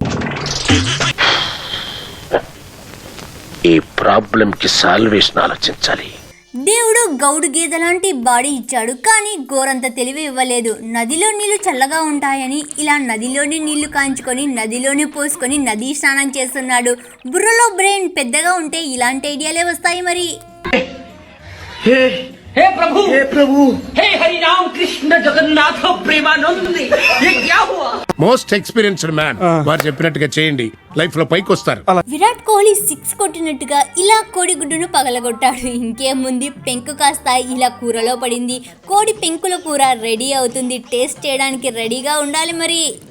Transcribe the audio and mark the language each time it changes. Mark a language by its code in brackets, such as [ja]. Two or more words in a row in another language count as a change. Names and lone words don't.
[te] ఈ ప్రాబ్లంకి సాల్వేషన్ ఆలోచించాలి. దేవుడు గౌడు గేదె లాంటి బాడీ ఇచ్చాడు, కానీ గోరంత తెలివి ఇవ్వలేదు. నదిలో నీళ్లు చల్లగా ఉంటాయని ఇలా నదిలోని నీళ్లు కాంచుకొని నదిలోనే పోసుకొని నదీ స్నానం చేస్తున్నాడు. బుర్రలో బ్రెయిన్ పెద్దగా ఉంటే ఇలాంటి ఐడియాలే వస్తాయి. మరి [hi] हे प्रभु हे हरि राम कृष्ण जगन्नाथ प्रेमानंद ये क्या हुआ? [en] most experienced man [te] వారు చెప్పినట్టుగా చేయండి, లైఫ్ లో పైకి వస్తారు. విరాట్ కోహ్లీ 6 కొట్టినట్టుగా ఇలా కోడిగుడ్డును పగలగొట్టాడు. ఇంకేముంది, పెంకు కాస్త ఇలా కూరలో పడింది. కోడి పెంకుల కూర రెడీ అవుతుంది. టేస్ట్ చేయడానికి రెడీగా ఉండాలి. మరి